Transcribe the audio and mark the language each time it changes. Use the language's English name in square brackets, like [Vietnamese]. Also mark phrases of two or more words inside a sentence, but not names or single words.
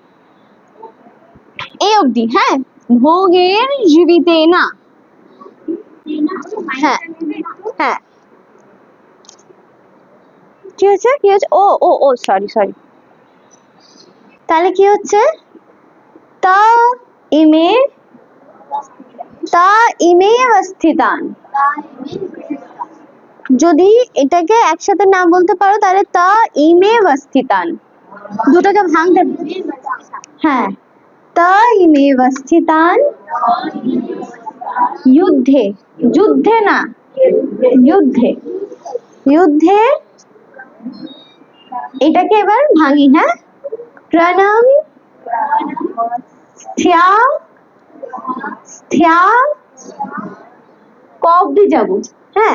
[Bangla] এই অবধি, হ্যাঁ, ভোগের জীবিতে না, হ্যাঁ হ্যাঁ, কি হচ্ছে কি হচ্ছে, ও ও ও সরি সরি, তাহলে কি হচ্ছে, [Sanskrit] তা ইমে [Bangla] অবস্থিতান, যদি এটাকে একসাথে না বলতে পারো তাহলে [Sanskrit] তা ইমে অবস্থিতান, [Bangla] দুটোকে ভাঙতে, হ্যাঁ [Sanskrit] त इमेव स्थितान युद्धे, [Bangla] যুদ্ধে না, যুদ্ধে, যুদ্ধে। এটাকে এবার ভাঙি, হ্যাঁ। প্রণাম স্থ্যা, স্থ্যা ক অব্দি যাবো, হ্যাঁ।